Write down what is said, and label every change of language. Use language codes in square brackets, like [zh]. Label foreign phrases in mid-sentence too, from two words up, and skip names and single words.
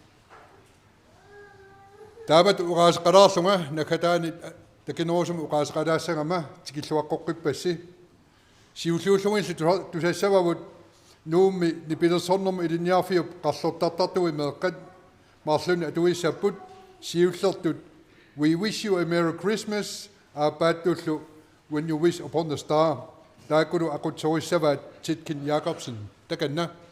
[kl] taamat uqaasqalaarlunga nakataani takinerusum uqaasqalaassangama tikilluaqqoqqippassi siulluullungillu tusassavavut nuummi nipilersornermu ilinniarfiup qarlortartartui meeqqat maarluni atuissapput siullertut we wish you a merry Christmas aapaаттullu when you wish upon the star taakulu aqutsorissavaat Titkin Jacobsen takanna